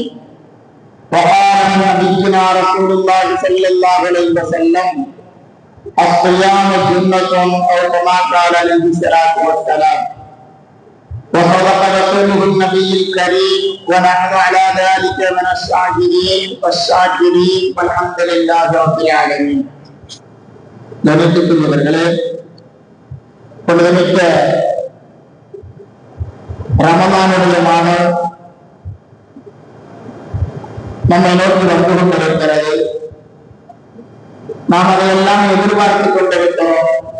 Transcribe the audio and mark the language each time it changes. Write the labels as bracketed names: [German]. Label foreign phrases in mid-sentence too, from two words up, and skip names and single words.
[Arabic] وقال نبينا رسول الله صلى الله عليه وسلم الصيام جنة أو كما قال عليه الصلاة والسلام. وصدق رسوله النبي الكريم ونحن على ذلك من الشاهدين والشاكرين والحمد لله رب العالمين. [Tamil] கணித்துக்குரியவர்களே, புனிதமிக்க ரமலானுடைய மாதம் நம்மை நோக்கி வந்து கொண்டிருக்கிறது. நாம் அதையெல்லாம் எதிர்பார்த்துக் கொண்டிருக்கிறோம்.